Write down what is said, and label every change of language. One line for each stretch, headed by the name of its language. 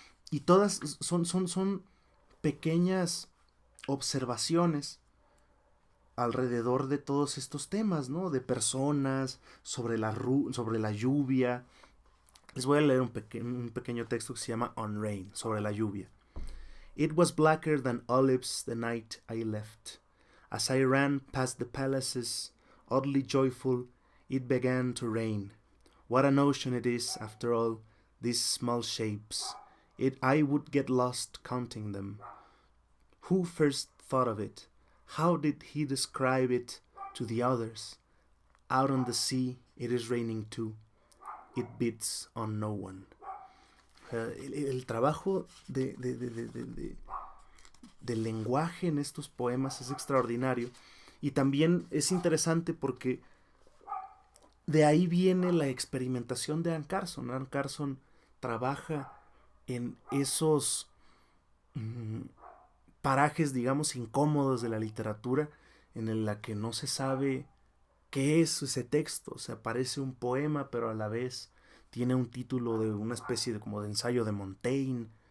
Spanish: Y todas son pequeñas observaciones alrededor de todos estos temas, ¿no? De personas, sobre la lluvia. Les voy a leer un pequeño texto que se llama On Rain, sobre la lluvia.
English: It was blacker than olives the night I left. As I ran past the palaces, oddly joyful, it began to rain. What an ocean it is, after all, these small shapes. I would get lost counting them. Who first thought of it? How did he describe it to the others? Out on the sea, it is raining too. It beats on no one.
Spanish: El trabajo del lenguaje en estos poemas es extraordinario. Y también es interesante porque de ahí viene la experimentación de Anne Carson. Anne Carson trabaja en esos parajes, digamos, incómodos de la literatura, en la que no se sabe qué es ese texto. O sea, parece un poema, pero a la vez tiene un título de una especie de como de ensayo de Montaigne.